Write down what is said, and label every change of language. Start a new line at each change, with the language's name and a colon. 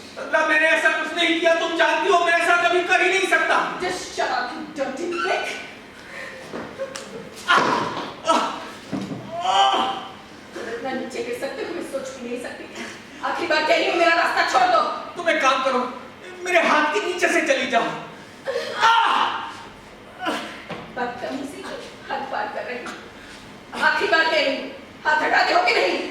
Hindi: तंद्रा मैंने ऐसा कुछ नहीं किया, तुम जानती हो मैं ऐसा कभी कर ही नहीं सकता।
English: Just shut up, you dirty prick.
Hindi: तुम इतना नीचे गिर सकते हो, मैं सोच भी नहीं सकती। आखिरी बार कह रही हूँ, मेरा रास्ता छोड़ दो। तुम एक काम करो, मेरे हाथ के नीचे से चली जाओ। बदतमीजी की हद पार कर रही हूँ। आखिरी बार कह रही हूँ, हाथ हटाते हो कि नहीं?